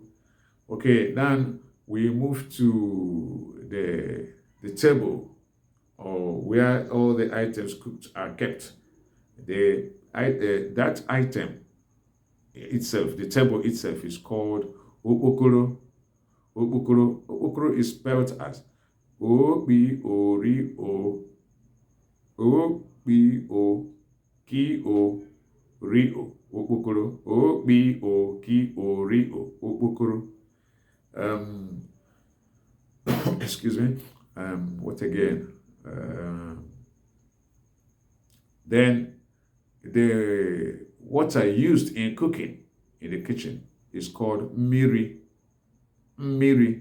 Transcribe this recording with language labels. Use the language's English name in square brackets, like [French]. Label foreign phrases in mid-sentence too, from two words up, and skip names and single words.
[English] Okay, then we move to the table, or where all the items cooked are kept. That item itself, the table itself, is called okokoro. Okokoro. Okokoro is spelled as O-B-O-R-O, O-B-O-K-O-R-O, okokoro, O-B-O-K-O-R-O, okokoro. Excuse me. What again? Then the water used in cooking in the kitchen is called miri. Miri.